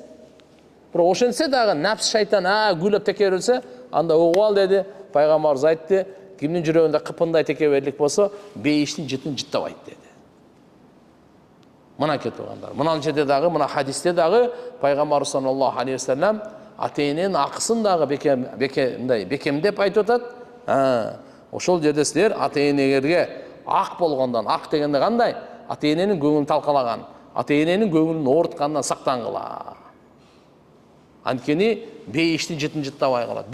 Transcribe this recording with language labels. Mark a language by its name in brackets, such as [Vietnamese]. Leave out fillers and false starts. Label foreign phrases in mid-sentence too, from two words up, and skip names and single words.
[Kyrgyz] Бирок ошентсе дагы нафс шайтан күлөп текеберлсе, анда угуп ал деди. Пайгамбарыбыз айтты, кимдин жүрөгүндө кыпындай текеберлик болсо, бейиштин жытын жыттабайт деди. Мына кетигандар. Мына жерде дагы, мына хадисте дагы Пайгамбарыбыз [Arabic] صلى الله عليه وسلم [Kyrgyz] ата-эненин акысын дагы бекемдеп айтып атат. Ошол жерде силер ата-энеңерге ак болгондон, ак дегенде кандай? Ата-эненин көңүлүн талкалаган, ата-эненин көңүлүн ооруткандан сактангыла. Анткени бейиштин жытын жыттабай калат.